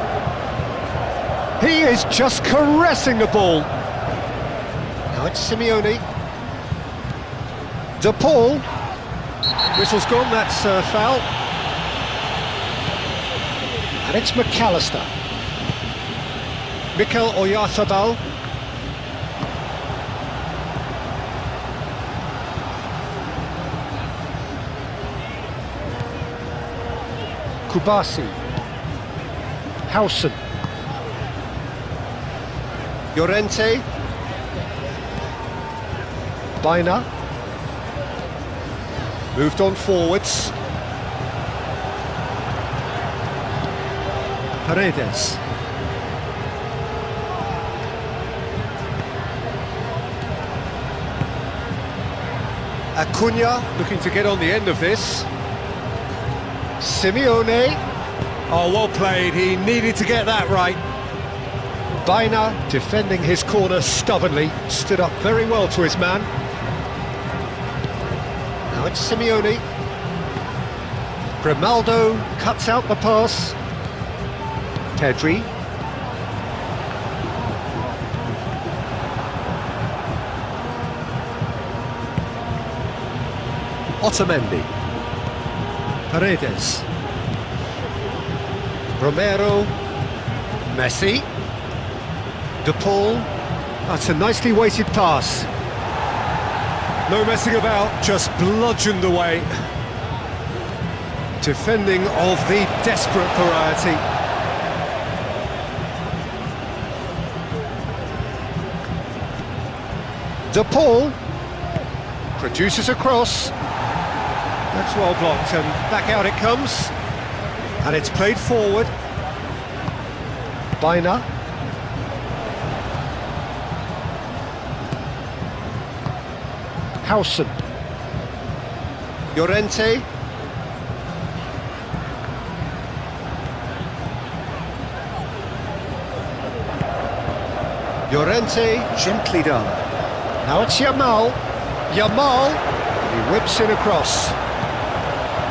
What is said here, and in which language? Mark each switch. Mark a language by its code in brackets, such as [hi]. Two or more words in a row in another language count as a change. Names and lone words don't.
[en] He is just caressing the ball. Now it's Simeone. De Paul. Whistle's gone, that's a foul. And it's McAllister. Mikel Oyarzabal. Kubasi. Howson. Llorente. Baina. Moved on forwards. Paredes. Acuna looking to get on the end of this. Simeone. Oh, well played. He needed to get that right. Baina defending his corner stubbornly. Stood up very well to his man. Now it's Simeone. Grimaldo cuts out the pass. Pedri. Otamendi. Paredes. Romero. Messi. De Paul. That's a nicely weighted pass. No messing about, just bludgeoned away. Defending of the desperate variety. De Paul produces a cross. That's well blocked, and back out it comes. And it's played forward. Baina. Howson. Llorente. Llorente, gently done. Now it's Yamal. Yamal, he whips it across.